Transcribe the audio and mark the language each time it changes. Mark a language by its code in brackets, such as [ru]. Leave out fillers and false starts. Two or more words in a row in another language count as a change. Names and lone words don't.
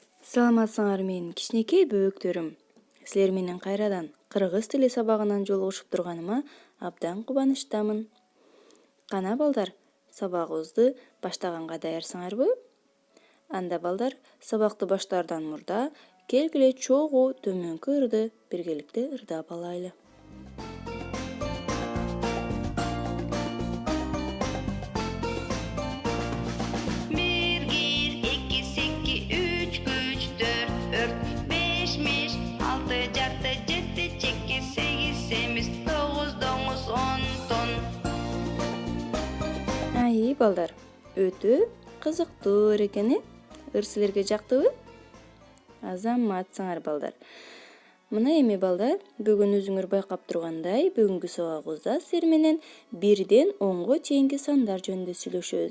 [ky] Саламатсыңар менин кичинекей бөбөктөрүм. Силер менен кайрадан кыргыз тили сабагынан жолугушуп турганыма абдан кубанычтамын. Кана балдар, сабагыбызды баштаганга даярсыңарбы? Анда балдар, сабакты баштаардан мурда келгиле чогуу төмөнкү ырды биргеликте ырдап алайлы. Бир гир, эки секи, үч гүч, төрт өрт, бешмиш, алты жарты, жети чеки, сегиз семиз, тогуз доңуз, он тон. Ай балдар, өтө кызыктуу экен, ыр силерге жактыбы? Азаматсыңар балдар. Мына эми балдар, бүгүн өзүңөр байкап тургандай, бүгүнкү сабагыбызда силер менен 1ден 10го чейинки сандар жөнүндө сүйлөшөбүз.